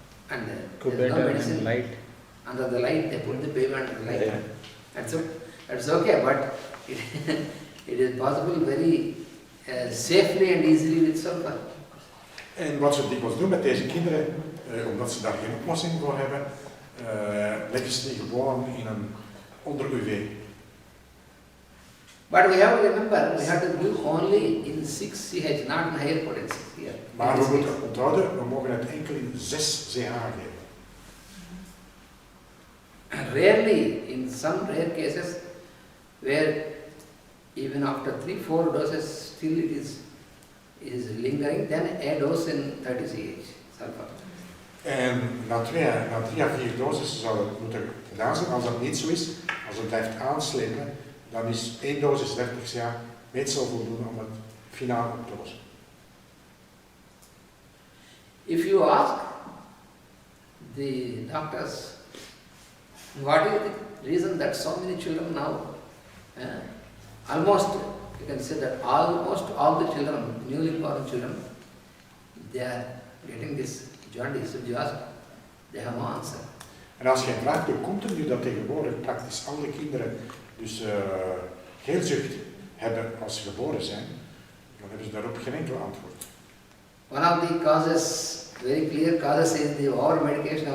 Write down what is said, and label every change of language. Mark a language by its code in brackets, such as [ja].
[en] And there is no medicine. And light. Under the light, they put the baby under the light. Yeah. That's okay, but it is possible very safely and easily with sulfur. [nl] En wat ze dikwijls doen met deze kinderen, omdat ze daar geen oplossing voor hebben, leggen ze die gewoon in een onder UV. [en] But we have to remember, we have to give only in 6 CH, not in higher potency here. [nl] Maar we moeten onthouden, we mogen het enkel in 6 CH geven. [en] Rarely, in some rare cases, where even after 3-4 doses still it is lingering, then a dose in 30 CH sulfur. [nl] En na 3 à 4 doses zou het moeten gedaan zijn. Als dat niet zo is, als het blijft aanslepen, dan is 1 dosis 30 CH meestal voldoende om het finaal op te lossen. [en] If you ask the doctors, what is the reason that so many children now, almost, you can say that almost all the children, newly born children, they are getting this jaundice. If you ask, they have no answer. [nl] En als je vraagt hoe komt het nu dat tegenwoordig praktisch alle kinderen dus geelzucht hebben als ze geboren zijn, dan hebben ze daarop geen enkel antwoord. [en] One of the causes, very clear causes, is the over medication of the